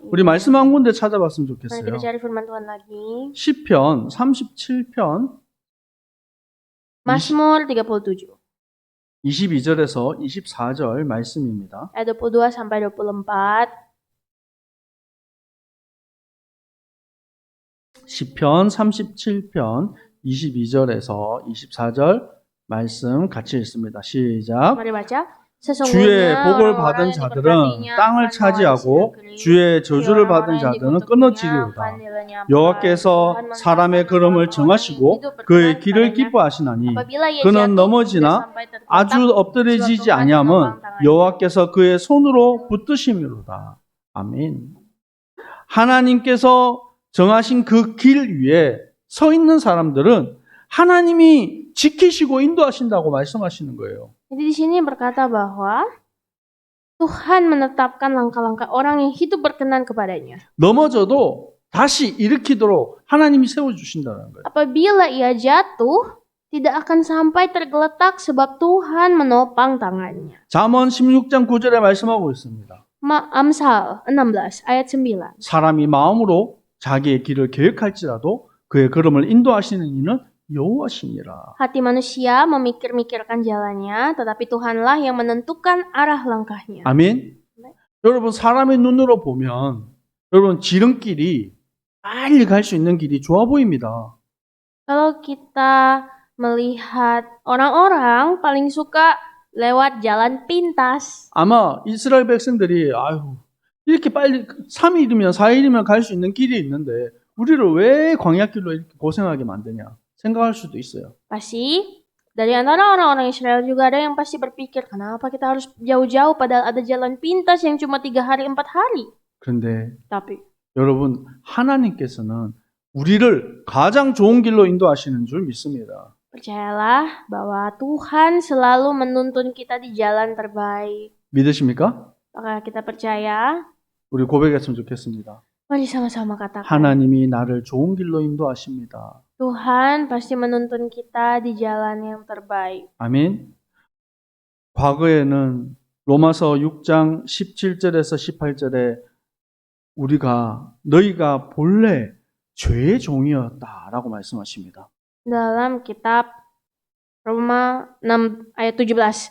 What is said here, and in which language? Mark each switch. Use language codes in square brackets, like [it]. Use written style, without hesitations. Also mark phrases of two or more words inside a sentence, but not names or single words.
[ko] 우리 말씀 한 군데 찾아봤으면 [id] Mari [ko] 좋겠어요. [id] kita cari firman Tuhan lagi. [ko] 시편 37편 [id] Mazmur 37 [ko] 22절에서 24절 말씀입니다. [id] ayat 22 sampai 24. [ko] 시편 37편 22절에서 24절 말씀 같이 읽습니다. 시작. [id] Mari baca. [ko] 주의 [id] Sesungguhnya [ko] 복을 [id] orang-orang [ko] 받은 [id] yang [ko] 자들은 [id] diberkatinya [ko] 땅을 [id] akan [ko] 차지하고 [id] mewarisi negeri. [ko] 주의 저주를 받은 [id] orang-orang yang [ko] 자들은 [id] dikutukinya akan [ko] 끊어지리로다. [id] dilenyapkan. [ko] 여호와께서 [id] Tuhan [ko] 사람의 [id] mengatakan [ko] 걸음을 [id] orang-orang yang [ko] 정하시고 [id] hidup [ko] 그의 [id] berkenan [ko] 길을 [id] padanya. [ko] 기뻐하시나니 [id] Apabila ia [ko] 그는 [id] jatuh, [ko] 넘어지나 [id] tidak sampai tergeletak, [ko] 아주 엎드려지지 [id] sebab Tuhan [ko] 아니함은 [id] menopang tangannya. [ko] 여호와께서 그의 손으로 붙드심이로다. 아멘. 하나님께서 정하신 그 길 위에 서 있는 사람들은 하나님이 지키시고 인도하신다고 말씀하시는 거예요. [id] Jadi di sini berkata bahwa Tuhan menetapkan langkah-langkah orang yang hidup berkenan kepadanya. [ko] 넘어져도 다시 일으키도록 하나님이 세워주신다는 거예요. [id] Apabila ia jatuh, tidak akan sampai tergeletak sebab Tuhan menopang tangannya. [ko] 잠언 16장 9절에 말씀하고 있습니다. [id] Amsal 16 ayat 9. [ko] 사람이 마음으로 자기의 길을 계획할지라도 그의 걸음을 인도하시는 이는 여호와시니라. [id] Hati manusia memikir-mikirkan jalannya, tetapi Tuhanlah yang menentukan arah langkahnya. [ko] 아멘. 여러분 사람의 눈으로 보면 여러분 지름길이 빨리 갈 수 있는 길이 좋아 보입니다. [id] Kalau kita melihat orang-orang paling suka lewat jalan pintas. [ko] 아마 이스라엘 백성들이 아유 이렇게 빨리 3일이면 4일이면 갈 수 있는 길이 있는데 우리를 왜 광야길로 이렇게 고생하게 만드냐 생각할 수도 있어요. [id] Pasti dari antara orang-orang Israel juga ada yang pasti berpikir, kenapa kita harus jauh-jauh padahal ada jalan pintas yang cuma 3 hari 4 hari. [ko] 그런데 [id] Tapi [ko] 여러분 하나님께서는 우리를 가장 좋은 길로 인도하시는 줄 믿습니다. [id] percayalah bahwa Tuhan selalu menuntun kita di jalan terbaik. [ko] 믿으십니까? [id] Maka kita percaya, [ko] 우리 고백했으면 좋겠습니다. [id] mari sama-sama katakan. [ko] 하나님이 나를 좋은 길로 인도하십니다. [id] Tuhan pasti menuntun kita di jalan yang terbaik. [ko] 아멘. 과거에는 로마서 6장 17절에서 18절에 너희가 본래 죄의 종이었다라고 말씀하십니다. [id] Dalam kitab Roma 6 ayat 17.